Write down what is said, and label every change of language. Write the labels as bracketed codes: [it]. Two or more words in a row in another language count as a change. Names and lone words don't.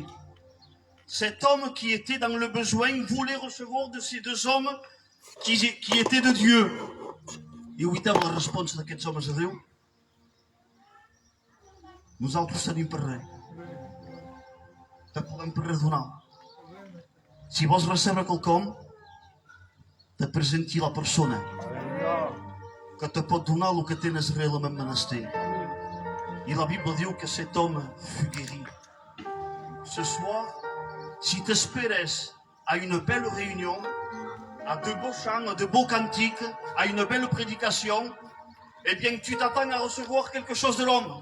[fr] Cet homme qui était dans le besoin voulait recevoir de ces deux hommes qui étaient de Dieu. Et où était la réponse de ces hommes de Dieu? Nous allons tous aller parler. [ca] Te podem perdonar. Si vols recebre quelcom, te presenti la persona que te pot donar el que tens realment menester. [fr] Et la Bible dit que cet homme fut guéri. Ce soir, si tu espères à une belle réunion, à de beaux chants, à de beaux cantiques, à une belle prédication, eh bien tu t'attends à recevoir quelque chose de l'homme.